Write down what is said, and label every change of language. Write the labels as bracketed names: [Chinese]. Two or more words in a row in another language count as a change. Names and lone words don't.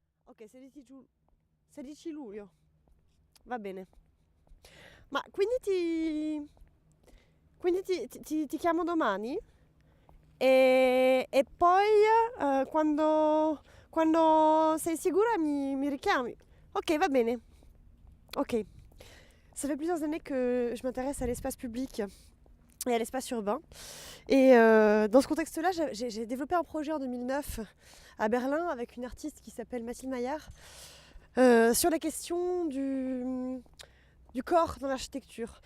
[Italian] Ok, 16 luglio. Va bene. Ma quindi ti chiamo domani e poi quando sei sicura mi richiami. Ok, va bene. Ok. [French] Ça fait plusieurs années que je m'intéresse à l'espace public et à l'espace urbain. Et dans ce contexte-là, j'ai développé un projet en 2009 à Berlin avec une artiste qui s'appelle Mathilde Maillard sur la question du corps dans l'architecture.